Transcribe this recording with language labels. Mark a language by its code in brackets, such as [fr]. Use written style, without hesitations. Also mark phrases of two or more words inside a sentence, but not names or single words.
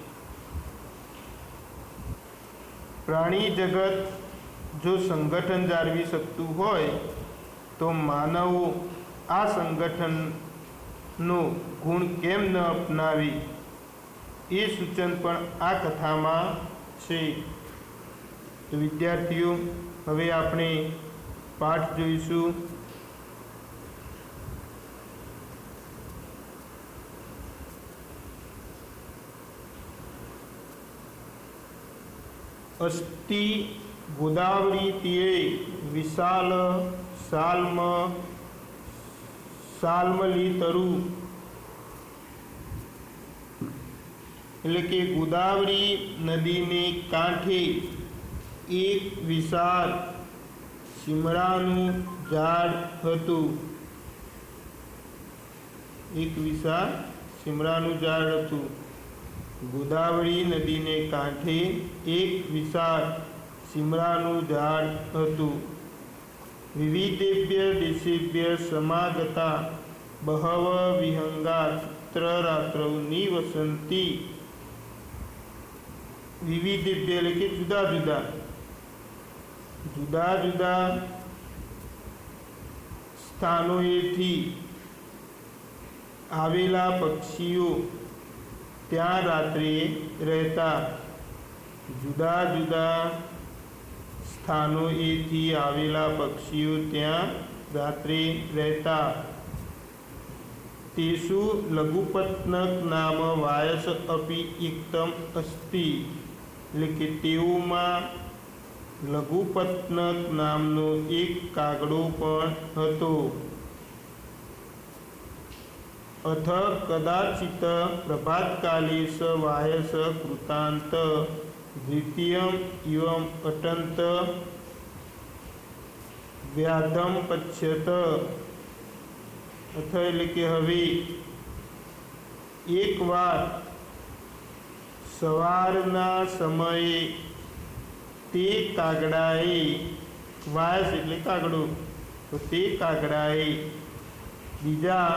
[gu] પ્રાણી જગત જો સંગઠન જાળવી શકતું હોય તો માનવો આ સંગઠનનો ગુણ કેમ ન અપનાવી એ સૂચન પણ આ કથામાં છે। તો વિદ્યાર્થીઓ, હવે આપણે પાઠ જોઈશું। [sa] अस्ति गोदावरी तीरे विशाल साल्मली तरु [gu] એટલે કે ગોદાવરી નદીને કાંઠે એક વિશાળ સિમરાનું ઝાડ હતું। એક વિશાળ સિમરાનું ઝાડ હતું। ગોદાવરી નદીને કાંઠે એક વિશાળ સિમરાનું ઝાડ હતું। [sa] विविधेभ्य देशेभ्य समागता बहव विहंगा चित्ररात्रौ निवसन्ति। [gu] विविधेभ्य એટલે કે જુદા જુદા સ્થાનોએથી આવેલા પક્ષીઓ ત્યાં રાત્રે રહેતા। જુદા જુદા સ્થાનોએથી આવેલા પક્ષીઓ ત્યાં રાત્રે રહેતા। [sa] तेषु लघुपत्नक नाम वायस अपि एकतम अस्ति [gu] એટલે કે તેઓમાં લઘુપત્નક નામનો એક કાગડો પણ હતો। [sa] अथ कदाचित प्रभातकाले स वायस कृतांत द्वितीयम् इवम् अटन्त व्याधम पश्यत। [gu] अथ એટલે કે હવે એકવાર સવારના સમયે તે કાગડાએ વાયસ એટલે કાગડો તો તે કાગડાએ બીજા